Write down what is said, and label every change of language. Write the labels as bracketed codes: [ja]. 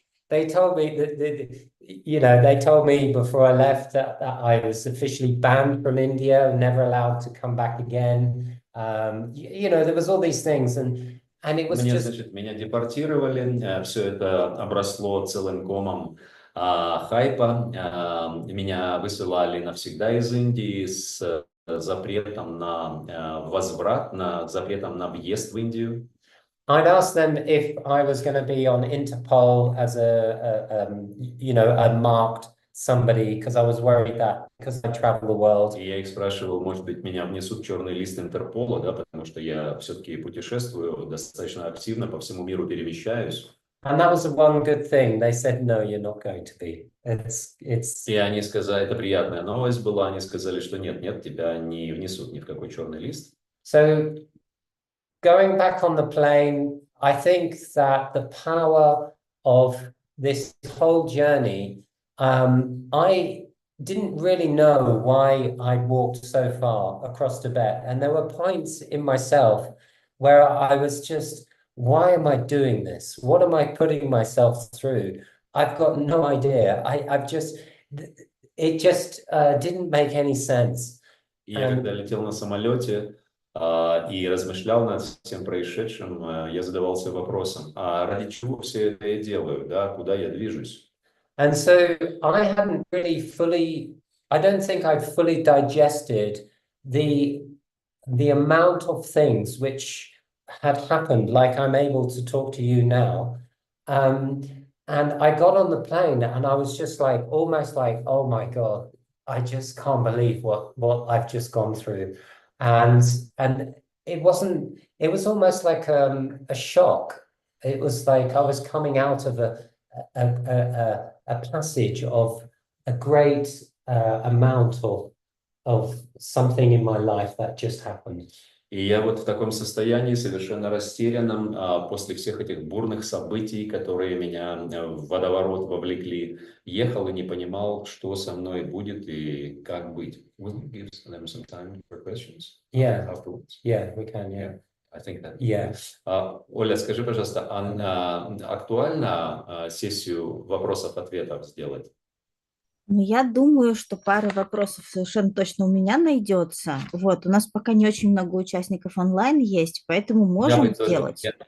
[en] They told me that, they told me before I left that I was officially banned from India, never allowed to come back again. There was all these things, and it was [ru] Значит, меня депортировали, все это обросло целым комом хайпа. Меня высылали навсегда из Индии с запретом на возврат, запретом на въезд в Индию. [en] I'd asked them if I was going to be on Interpol as a marked somebody, because I was worried that because I travel the world. [ru] И я их спрашивал, может быть, меня внесут в черный лист Интерпола, да, потому что я все-таки путешествую достаточно активно, по всему миру перемещаюсь. [en] And that was the one good thing. They said, no, you're not going to be. [ru] И они сказали, это приятная новость была, они сказали, что нет, тебя не внесут ни в какой черный лист. [en] So going back on the plane, I think that the power of this whole journey, I didn't really know why I walked so far across Tibet. And there were points in myself where I was just, why am I doing this? What am I putting myself through? I've got no idea. It just didn't make any sense. [ru] Я когда летел на самолете и размышлял над всем происшедшим, я задавался вопросом, а ради чего все это я делаю, да, куда я движусь? [en] And so I hadn't really I don't think I'd fully digested the amount of things which had happened, like I'm able to talk to you now. And I got on the plane and I was just like, almost like, oh my God, I just can't believe what I've just gone through. And it was almost like a shock. It was like I was coming out of a passage of a great amount of something in my life that just happened. [ru] И я вот в таком состоянии, совершенно растерянном, после всех этих бурных событий, которые меня в водоворот вовлекли, ехал и не понимал, что со мной будет и как быть. [en] Will you give them some time for questions? Yeah, afterwards? Yeah, we can, yeah. I think that. Yeah. [ru] Оля, скажи, пожалуйста, актуально сессию вопросов-ответов сделать? Ну, я думаю, что пара вопросов совершенно точно у меня найдется. Вот, у нас пока не очень много участников онлайн есть, поэтому можем сделать.